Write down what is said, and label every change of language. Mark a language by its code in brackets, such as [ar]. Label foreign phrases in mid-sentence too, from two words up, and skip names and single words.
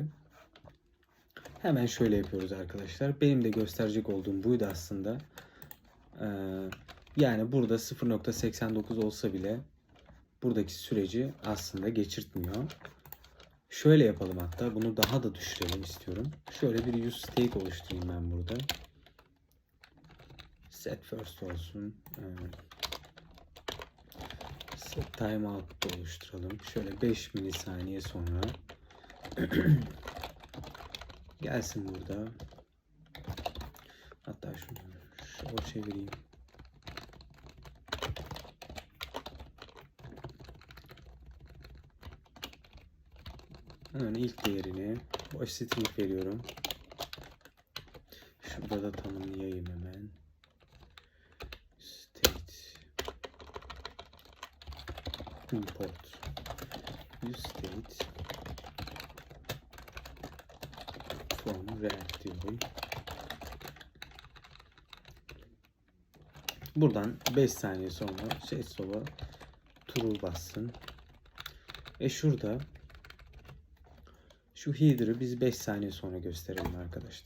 [tr] Hemen şöyle yapıyoruz arkadaşlar. Benim de gösterecek olduğum buydu aslında. Yani burada 0.89 olsa bile buradaki süreci aslında geçirtmiyor. Şöyle yapalım hatta. Bunu daha da düşürelim istiyorum. Şöyle bir [en] use state [tr] oluşturayım ben burada. [en] Set first [tr] olsun. [en] Set timeout [tr] da oluşturalım. Şöyle 5 milisaniye sonra gelsin burada. Hatta şunu şöyle çevireyim. Hemen ilk değerini boş string veriyorum. Şurada da tanımlayayım hemen. [en] State import use state from React diyorum. [tr] Buradan 5 saniye sonra sola true bassın. Ve şurada şu header'ı biz 5 saniye sonra gösterelim arkadaşlar.